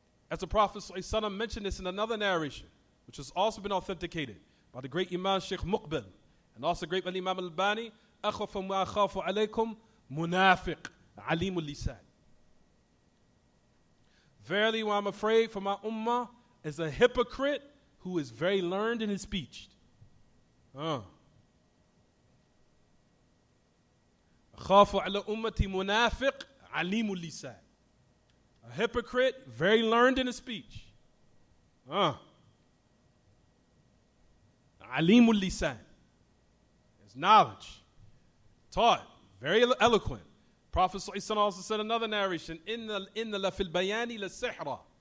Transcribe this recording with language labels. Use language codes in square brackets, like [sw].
[en] As the Prophet ﷺ mentioned this in another narration, which has also been authenticated by the great Imam Sheikh Muqbil and also great Imam Al-Albani, [ar] أَخَفَ مَا أَخَافُ عَلَيْكُمْ مُنَافِقٌ عَلِيمُ اللِّسَانِ. [en] Verily, what I'm afraid for my ummah is a hypocrite who is very learned in his speech. [ar] أَخَافُ عَلَى أُمَّتِي مُنَافِقٌ عَلِيمُ اللِّسَانِ. [en] A hypocrite, very learned in his speech. Alimul lisan. His knowledge. Taught. Very eloquent. Prophet ﷺ also said another narration. [ar] Inna la fil bayani la sihra.